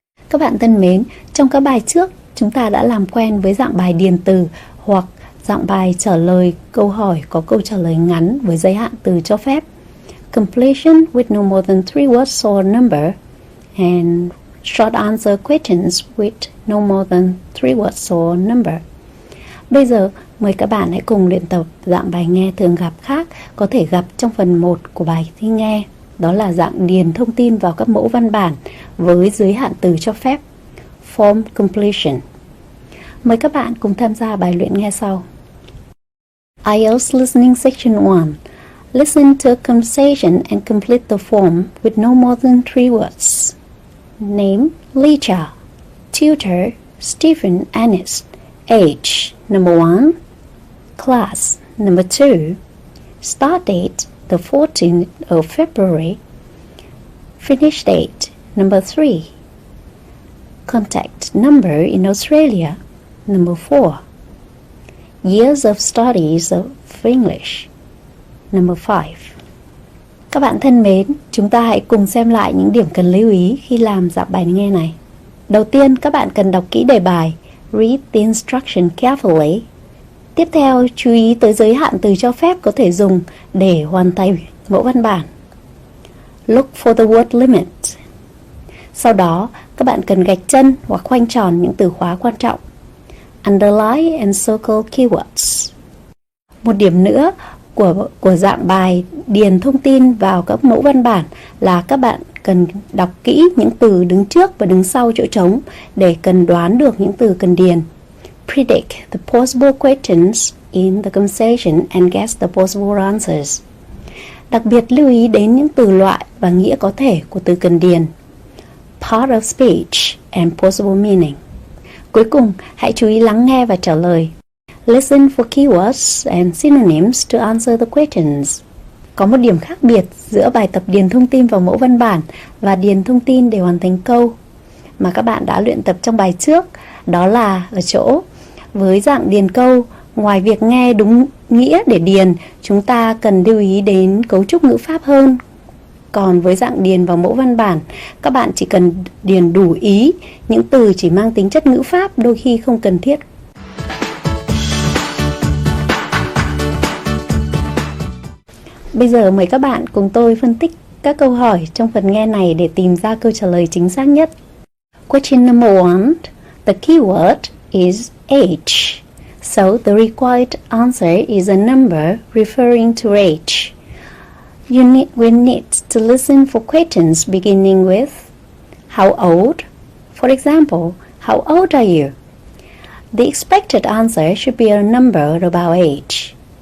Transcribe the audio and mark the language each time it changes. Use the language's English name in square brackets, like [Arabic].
[Vietnamese] Các bạn thân mến, trong các bài trước, chúng ta đã làm quen với dạng bài điền từ hoặc dạng bài trả lời câu hỏi có câu trả lời ngắn với giới hạn từ cho phép. [English] Completion with no more than 3 words or number and short answer questions with no more than 3 words or number. [Vietnamese] Bây giờ, mời các bạn hãy cùng luyện tập dạng bài nghe thường gặp khác có thể gặp trong phần 1 của bài thi nghe. Đó là dạng điền thông tin vào các mẫu văn bản với giới hạn từ cho phép, form completion. Mời các bạn cùng tham gia bài luyện nghe sau. [English] IELTS Listening Section 1. Listen to a conversation and complete the form with no more than 3 words. Name, Lisa. Tutor, Stephen Ennis. Age, number 1. Class, number 2. Start date, the 14th of February. Finish date, number 3. Contact number in Australia, number 4. Years of studies of English, number 5. [Vietnamese] Các bạn thân mến, chúng ta hãy cùng xem lại những điểm cần lưu ý khi làm dạng bài nghe này. Đầu tiên, các bạn cần đọc kỹ đề bài, [English] read the instruction carefully. [Vietnamese] Tiếp theo, chú ý tới giới hạn từ cho phép có thể dùng để hoàn thành mẫu văn bản. [English] Look for the word limit. [Vietnamese] Sau đó, các bạn cần gạch chân hoặc khoanh tròn những từ khóa quan trọng. [English] Underline and circle keywords. [Vietnamese] Một điểm nữa của dạng bài điền thông tin vào các mẫu văn bản là các bạn cần đọc kỹ những từ đứng trước và đứng sau chỗ trống để cần đoán được những từ cần điền. [English] Predict the possible questions in the conversation and guess the possible answers. [Vietnamese] Đặc biệt lưu ý đến những từ loại và nghĩa có thể của từ cần điền. [English] Part of speech and possible meaning. [Vietnamese] Cuối cùng, hãy chú ý lắng nghe và trả lời. [English] Listen for keywords and synonyms to answer the questions. [Vietnamese] Có một điểm khác biệt giữa bài tập điền thông tin vào mẫu văn bản và điền thông tin để hoàn thành câu mà các bạn đã luyện tập trong bài trước, đó là ở chỗ với dạng điền câu, ngoài việc nghe đúng nghĩa để điền, chúng ta cần lưu ý đến cấu trúc ngữ pháp hơn. Còn với dạng điền vào mẫu văn bản, các bạn chỉ cần điền đủ ý, những từ chỉ mang tính chất ngữ pháp đôi khi không cần thiết. Bây giờ mời các bạn cùng tôi phân tích các câu hỏi trong phần nghe này để tìm ra câu trả lời chính xác nhất. [English] Question number 1. The keyword is age. So the required answer is a number referring to age. We need to listen for questions beginning with how old? For example, how old are you? The expected answer should be a number about age.